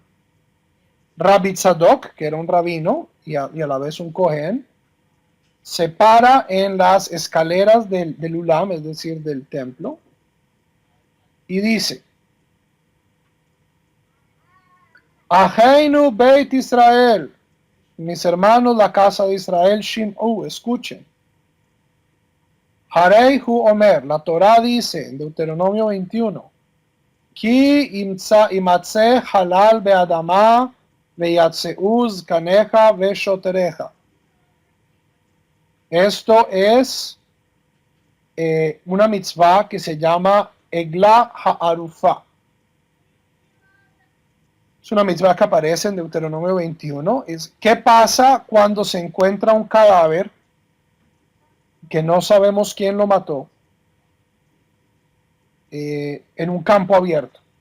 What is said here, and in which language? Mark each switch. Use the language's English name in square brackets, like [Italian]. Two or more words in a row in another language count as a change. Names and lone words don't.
[Spanish] Rabbi Tzadok, que era un rabino y a la vez un Kohen, se para en las escaleras del Ulam, es decir, del templo, y dice: [Hebrew] אחינו בית ישראל, [Spanish] mis hermanos, la casa de Israel, Shim'u, escuchen. [Hebrew] הרי הוא אומר, [Spanish] la Torah dice en Deuteronomio 21, [Hebrew] כי ימצא חלל באדמה ויצאו זקניך ושפטיך. [Spanish] Esto es una mitzvah que se llama [Hebrew] עגלה ערופה. [Spanish] Es una mitzvah que aparece en Deuteronomio 21. ¿Qué pasa cuando se encuentra un cadáver que no sabemos quién lo mató en un campo abierto?